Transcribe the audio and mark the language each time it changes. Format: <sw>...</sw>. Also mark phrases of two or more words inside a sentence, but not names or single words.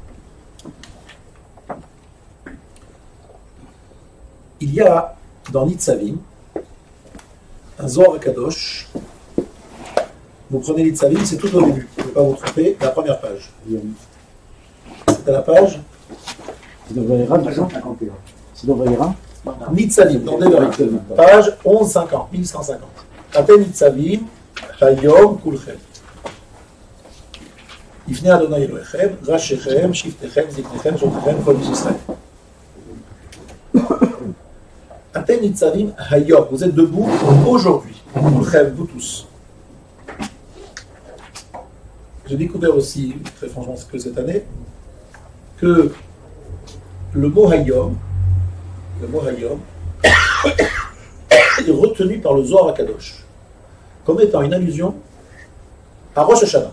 <fr>Il y a dans Nitzavim un Zohar Kadosh. Vous prenez Nitzavim, c'est tout au début, vous ne pouvez pas vous tromper, la première page. C'est à la page C'est dans Vaïra, c'est dans Vaïra. Nitzavim, dans Devarim, page 1150, 1150.</fr> <he>אתם נצבים, היום כולכם. לפני אדני אלוהיכם, ראשיכם, שבטיכם, זקניכם, שוטריכם, כל ישראל. אתם נצבים, היום.</he> <fr>Vous êtes debout aujourd'hui, Kulchem, vous tous. J'ai découvert aussi, très franchement, que cette année, que le mot Hayom est retenu par le Zohar HaKadosh comme étant une allusion à Rosh Hashanah.</fr>